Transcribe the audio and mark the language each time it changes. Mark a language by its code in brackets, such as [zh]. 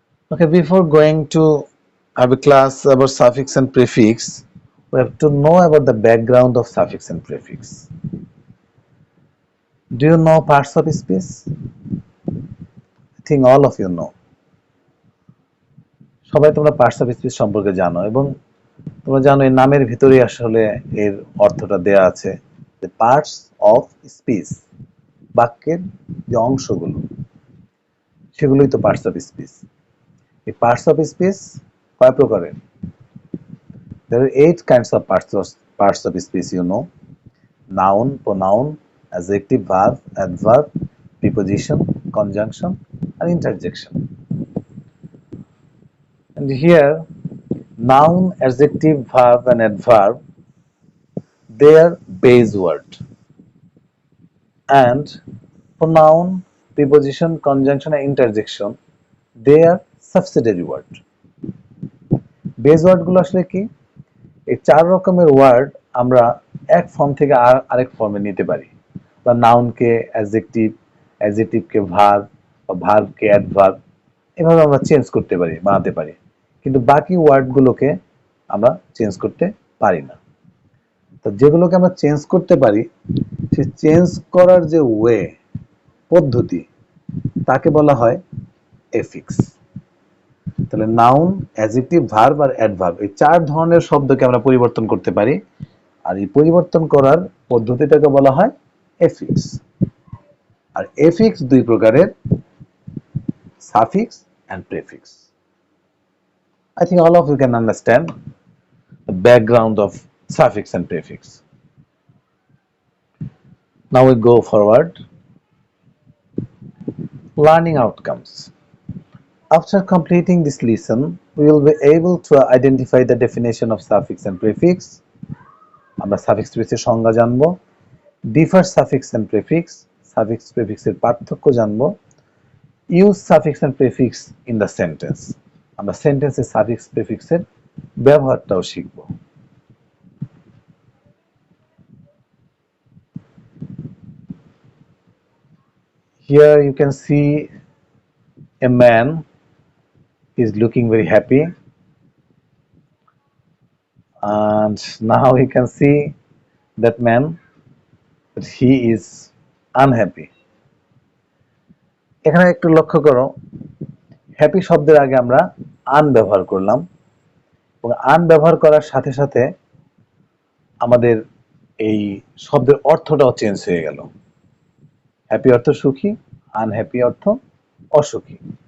[en] Okay, before going to have a class about suffix and prefix, we have to know about the background of suffix and prefix. Do you know parts of speech? I think all of you know. [bn] সবাই তোমরা parts of speech সম্পর্কে জানো এবং তোমরা জানো এই নামের ভিতরে আসলে এর অর্থটা দেয়া আছে যে পার্টস অফ স্পিচ, বাক্যের যে অংশগুলো সেগুলোই তো পার্টস অফ স্পিচ। এই পার্টস অফ স্পিচ কয় প্রকারের? [en] There are 8 kinds of parts of speech, you know. Noun, pronoun, adjective, verb, adverb, preposition, conjunction, and interjection. And here, noun, adjective, verb, and adverb, they are base word. And pronoun, preposition, conjunction, and interjection, they are subsidiary word. [bn] Base word গুলো আসলে কি? এই 4 রকমের word আমরা এক form থেকে আরেক ফর্মে নিতে পারি। বা নাউনকে অ্যাডজেক্টিভ, অ্যাডজেক্টিভকে ভার্ব, বা ভার্বকে অ্যাডভার্ব, এভাবে আমরা চেঞ্জ করতে পারি, বানাতে পারি। কিন্তু বাকি ওয়ার্ডগুলোকে আমরা চেঞ্জ করতে পারি না। তো যেগুলোকে আমরা চেঞ্জ করতে পারি, সেই চেঞ্জ করার যে ওয়ে, পদ্ধতি, তাকে বলা হয় এফিক্স। তাহলে নাউন, অ্যাডজেক্টিভ, ভার্ব আর অ্যাডভার্ব, এই 4 ধরনের শব্দকে আমরা পরিবর্তন করতে পারি। আর এই পরিবর্তন করার পদ্ধতিটাকে বলা হয় এফিক্স। আর এফিক্স 2 প্রকারের, suffix and prefix. [en] I think all of you can understand the background of suffix and prefix. Now we go forward. Learning outcomes. After completing this lesson, we will be able to identify the definition of suffix and prefix. [bn] আমরা suffix prefix এর সংজ্ঞা জানবো, [en] differ suffix and prefix, [bn] suffix prefix এর পার্থক্য জানবো, [en] use suffix and prefix in the sentence. [bn] আমরা সেন্টেন্সে suffix prefix এর ব্যবহারটাও শিখব। [en] Here you can see a man is looking very happy, and now you can see that man that he is unhappy. [bn] এখানে একটু লক্ষ্য করো, হ্যাপি শব্দের আগে আমরা আন ব্যবহার করলাম এবং আন ব্যবহার করার সাথে সাথে আমাদের এই শব্দের অর্থটাও চেঞ্জ হয়ে গেল। হ্যাপি অর্থ সুখী, আনহ্যাপি অর্থ অসুখী।